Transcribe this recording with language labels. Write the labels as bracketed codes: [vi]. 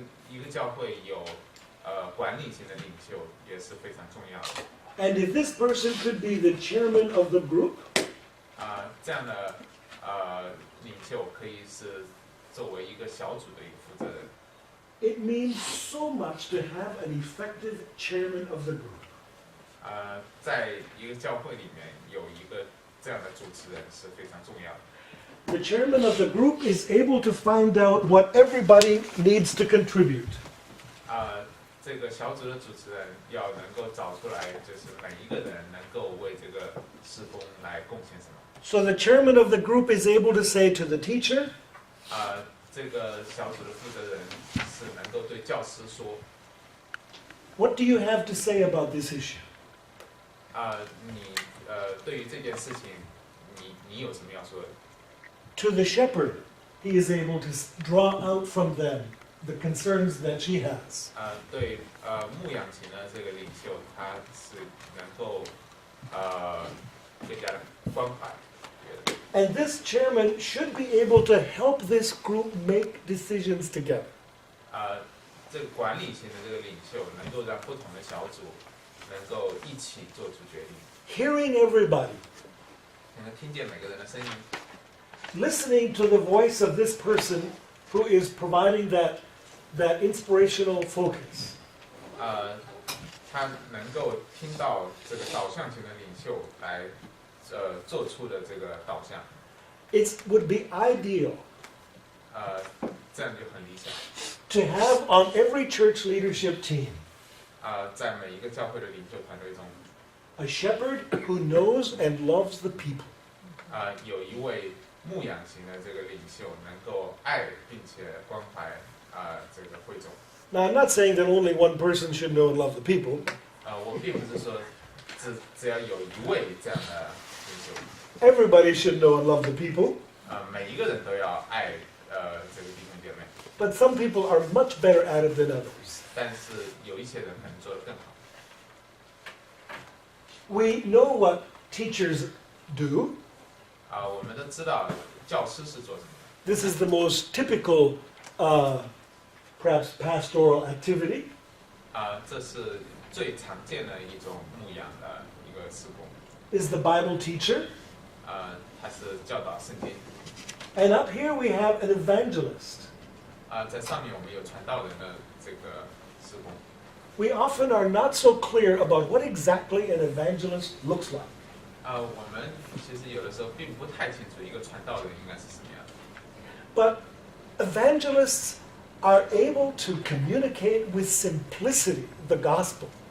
[zh] 一个教会有管理型的领袖也是非常重要的。 [en] And if this person could be the chairman of the group, [zh] 这样的领袖可以是作为一个小组的一个负责人。 [en] it means so much to have an effective chairman of the group. [zh] 在一个教会里面有一个这样的主持人是非常重要的。 [en] The chairman of the group is able to find out what everybody needs to contribute. [zh] 这个小组的主持人要能够找出来，就是每一个人能够为这个事工来贡献什么。 [en] So the chairman of the group is able to say to the teacher, [zh] 这个小组的负责人是能够对教师说， [en] what do you have to say about this issue? [zh] 你对于这件事情，你有什么要说的？ [en] To the shepherd, he is able to draw out from them the concerns that she has. [zh] 对牧养型的这个领袖，他是能够更加的关怀。 [en] And this chairman should be able to help this group make decisions together. [zh] 这个管理型的这个领袖能够让不同的小组能够一起做出决定， [en] Hearing everybody, [zh] 能够听见每个人的声音， [en] listening to the voice of this person who is providing that inspirational focus. [zh] 他能够听到这个导向型的领袖来做出的这个导向， [en] It would be ideal [zh] 这样就很理想。 [en] to have on every church leadership team [zh] 在每一个教会的领袖团队中， [en] a shepherd who knows and loves the people. [zh] 有一位牧养型的这个领袖，能够爱并且关怀这个会众。 [en] Now, I'm not saying that only one person should know and love the people. [zh] 我并不是说只要有一位这样的领袖， [en] Everybody should know and love the people. [zh] 每一个人都要爱这个弟兄姐妹。 [en] But some people are much better at it than others. [zh] 但是有一些人可能做得更好。 [en] We know what teachers do. [zh] 我们都知道教师是做什么的。 [en] This is the most typical, perhaps pastoral activity. [zh] 这是最常见的一种牧养的一个事工。 [en] is the Bible teacher. [zh] 它是教导圣经。 [en] And up here we have an evangelist. [zh] 在上面我们有传道人的这个事工。 [en] We often are not so clear about what exactly an evangelist looks like. [zh] 我们其实有的时候并不太清楚一个传道人应该是什么样的。 [en] But evangelists are able to communicate with simplicity the gospel.